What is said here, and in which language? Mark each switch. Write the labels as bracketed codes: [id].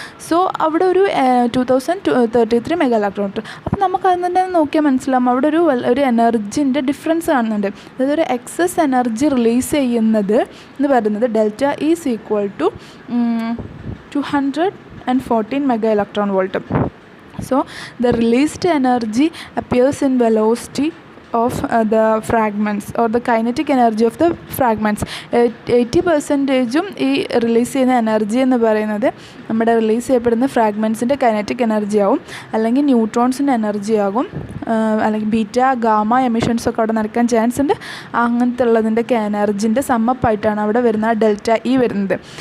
[ml] So അവിടെ ഒരു 2033 mega electron volt. അപ്പോൾ നമുക്ക് അതിൽ തന്നെ നോക്കിയാൽ മനസ്സിലാവും അവിടെ ഒരു എനർജിൻ്റെ ഡിഫറൻസ് കാണുന്നുണ്ട്. അതായത് ഒരു എക്സസ് എനർജി റിലീസ് ചെയ്യുന്നത് എന്ന് പറയുന്നത് delta is equal to 214 mega electron volt. [en] So the released energy appears in velocity of the fragments or the kinetic energy of the fragments. [ml] 80% ഈ റിലീസ് ചെയ്യുന്ന എനർജി എന്ന് പറയുന്നത് നമ്മുടെ റിലീസ് ചെയ്യപ്പെടുന്ന ഫ്രാഗ്മെൻറ്റ്സിൻ്റെ കൈനറ്റിക് എനർജി ആവും, അല്ലെങ്കിൽ ന്യൂട്രോൺസിൻ്റെ എനർജി ആകും, അല്ലെങ്കിൽ ബീറ്റ ഗാമ എമിഷൻസ് ഒക്കെ അവിടെ നടക്കാൻ ചാൻസ് ഉണ്ട്. അങ്ങനത്തെ ഉള്ളതിൻ്റെയൊക്കെ എനർജിൻ്റെ സമ്മപ്പായിട്ടാണ് അവിടെ വരുന്ന ഡെൽറ്റ ഇ വരുന്നത്.